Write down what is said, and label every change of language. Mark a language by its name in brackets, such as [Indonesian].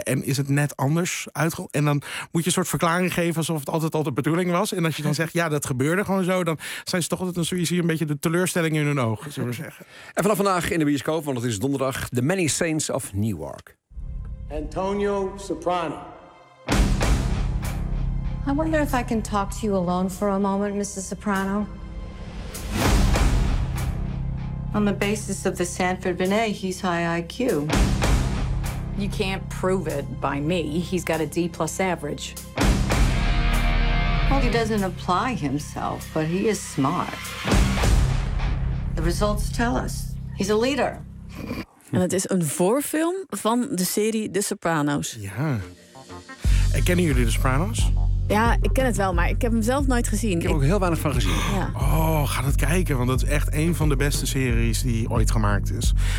[Dutch] En is het net anders en dan moet je een soort verklaring geven alsof het altijd al de bedoeling was. En als je dan zegt, dat gebeurde gewoon zo, dan zijn ze toch altijd een beetje de teleurstelling in hun ogen, zullen we zeggen. En vanaf vandaag in de bioscoop, want het is donderdag, The Many Saints of Newark. [English] Antonio Soprano. I wonder if I can talk to you alone for a moment, Mrs. Soprano. On the basis of the Sanford Binet, he's high IQ. You can't prove it by me. He's got a D-plus average. Well, he doesn't apply himself, but he is smart. The results tell us. He's a leader. [Dutch] En het is een voorfilm van de serie The Sopranos. Ja. En kennen jullie de Sopranos? Ja, ik ken het wel, maar ik heb hem zelf nooit gezien. Ik heb er ook heel weinig van gezien. Ja. Oh, ga dat kijken, want dat is echt een van de beste series die ooit gemaakt is.